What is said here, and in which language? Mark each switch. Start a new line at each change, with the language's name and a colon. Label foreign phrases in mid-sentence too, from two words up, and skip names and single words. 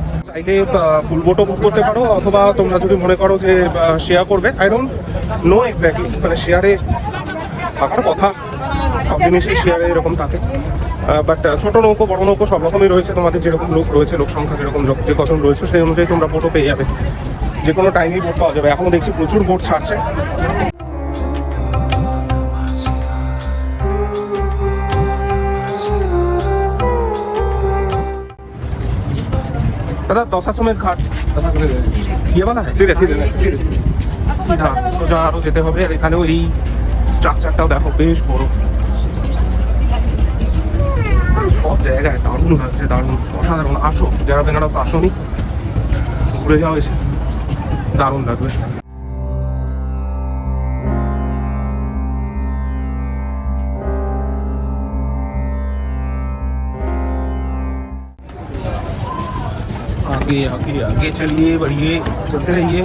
Bangla: চাইলে ফুল বোটও বুক করতে পারো, অথবা তোমরা যদি মনে করো যে শেয়ার করবে,
English: I don't know exactly,
Bangla: মানে শেয়ারে থাকার কথা, সব জিনিসই শেয়ারে এরকম থাকে। বাট ছোট নৌকো বড় নৌকো সব রকমই রয়েছে, তোমাদের যেরকম লোক রয়েছে, লোক সংখ্যা যেরকম যে কজন রয়েছে সেই অনুযায়ী তোমরা বোটও পেয়ে যাবে, যে কোনো টাইমেই বোট পাওয়া যাবে। এখনও দেখছি প্রচুর বোট ছাড়ছে।
Hindi: दादा दशाश्वमेध घाट ये वाला है,
Bangla: ঠিক আছে সিধা সোজা আরো যেতে হবে। আর এখানেও এই স্ট্রাকচারটাও দেখো বেশ বড়, সব জায়গায় দারুণ লাগছে, দারুণ অসাধারণ। আসো, যারা বেনারস আসোনি ঘুরে যাও, এসে দারুণ লাগবে।
Hindi: आगे आगे आगे चलिए, बढ़िए, चलते रहिए।